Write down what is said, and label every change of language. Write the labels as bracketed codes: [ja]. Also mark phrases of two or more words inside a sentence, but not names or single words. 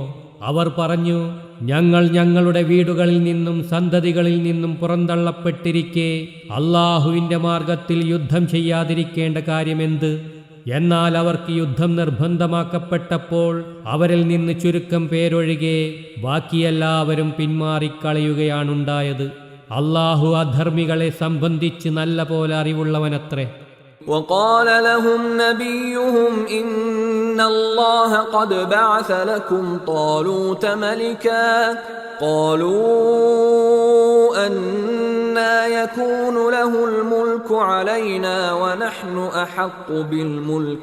[ml] അവർ പറഞ്ഞു, ഞങ്ങൾ ഞങ്ങളുടെ വീടുകളിൽ നിന്നും സന്തതികളിൽ നിന്നും പുറന്തള്ളപ്പെട്ടിരിക്കെ അല്ലാഹുവിന്റെ മാർഗത്തിൽ യുദ്ധം ചെയ്യാതിരിക്കേണ്ട കാര്യമെന്ത്? എന്നാൽ അവർക്ക് യുദ്ധം നിർബന്ധമാക്കപ്പെട്ടപ്പോൾ അവരിൽ നിന്ന് ചുരുക്കം പേരൊഴികെ ബാക്കിയെല്ലാവരും പിന്മാറിക്കളയുകയാണുണ്ടായത്. അല്ലാഹു അധർമ്മികളെ സംബന്ധിച്ച് നല്ല പോലെ അറിവുള്ളവനത്രേ. [ar] وقال لهم نبيهم إن الله قد بعث لكم طالوت ملكا قالوا أنى يكون له الملك علينا ونحن أحق بالملك